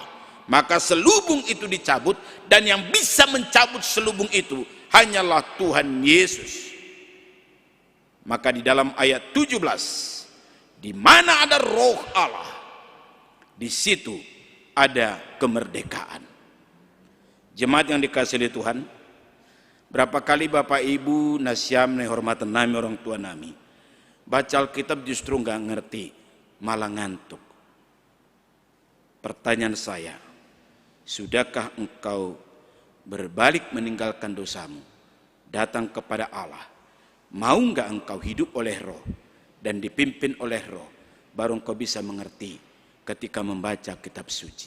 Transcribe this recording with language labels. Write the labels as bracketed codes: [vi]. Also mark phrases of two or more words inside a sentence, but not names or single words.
[id] Maka selubung itu dicabut, dan yang bisa mencabut selubung itu hanyalah Tuhan Yesus. Maka di dalam ayat 17, di mana ada Roh Allah, di situ ada kemerdekaan. Jemaat yang dikasihi Tuhan, berapa kali Bapak Ibu [bts] nasiam hormatan nami [id] orang tua nami baca Alkitab justru nggak ngerti, malah ngantuk. Pertanyaan saya, sudahkah engkau berbalik meninggalkan dosamu, datang kepada Allah? Mau nggak engkau hidup oleh Roh dan dipimpin oleh Roh, baru engkau bisa mengerti ketika membaca kitab suci.